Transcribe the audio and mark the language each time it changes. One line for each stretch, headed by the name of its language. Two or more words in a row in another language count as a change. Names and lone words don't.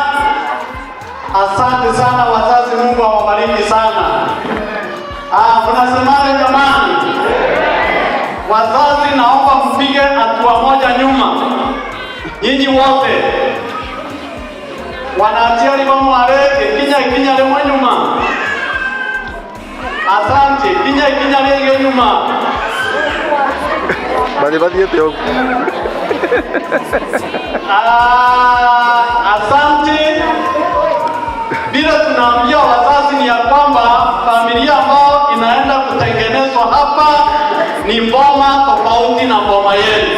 Swahili: Asante sana wazazi, Mungu awabariki sana. Mnasemaje jamani? Wazazi naomba mpige hatua moja nyuma. Nyinyi wote.
Meru: Wanatia libomu areke, kinya lemwe nyuma. Asante, kinya lege nyuma.
Swahili: Bali yote huko. Asante. Bila tunaambia wazazi ni ya kwamba familia ambao inaenda kutengenezwa hapa ni mboma tofauti na mboma yenu.